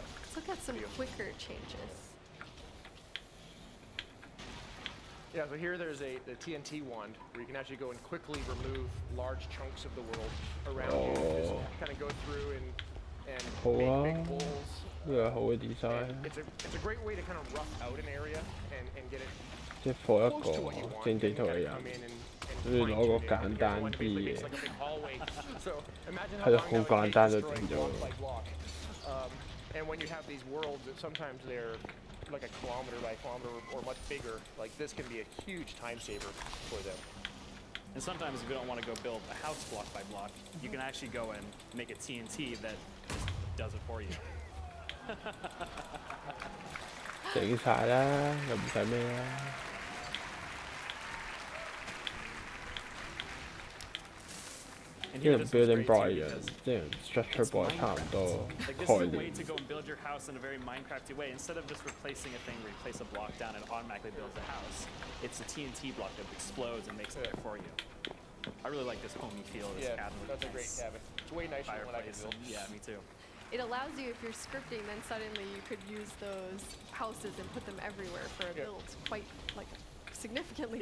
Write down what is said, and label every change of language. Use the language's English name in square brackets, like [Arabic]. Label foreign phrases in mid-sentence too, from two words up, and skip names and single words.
[English] Let's look at some quicker changes. Yeah, so here there's the TNT wand where you can actually go and quickly remove large chunks of the world around you. Just kind of go through and make big holes. design。 It's a great way to kind of rough out an area and get it [Cantonese] 即係放一 [English] close [Cantonese] 個 [English] to what you want. [Cantonese] 正地圖嘅人， [English] Come in and [Cantonese] 都要攞個簡單啲嘅， [English] it's like a big hallway. So imagine [Cantonese] 係 [English] how [Cantonese] 咯， [English] long [Cantonese] 好 [English] that would [Cantonese] 簡 [English] take [Cantonese] 單就 [English] destroying [Cantonese] 整咗。 [English] block by block. And when you have these worlds that sometimes they're like a kilometer by kilometer or much bigger, like this can be a huge time saver for them. And sometimes if you don't want to go build a house block by block, you can actually go and make a TNT that does it for you. [Cantonese] 整晒啦，又唔使咩啦。呢個 [English] building block [Cantonese] 一樣，即係 [English] structure block [Cantonese] 差唔多 [English] Like this [Cantonese] 概 [English] is a way [Cantonese] 念。 [English] to go and build your house in a very Minecrafty way. Instead of just replacing a thing where you place a block down and it automatically builds a house, it's a TNT block that explodes and makes it there for you. I really like this homey feel of this cabin. That's a great cabin. It's way nicer than what I can build. Yeah, me too. It allows you, if you're scripting, then suddenly you could use those houses and put them everywhere for a build quite like significantly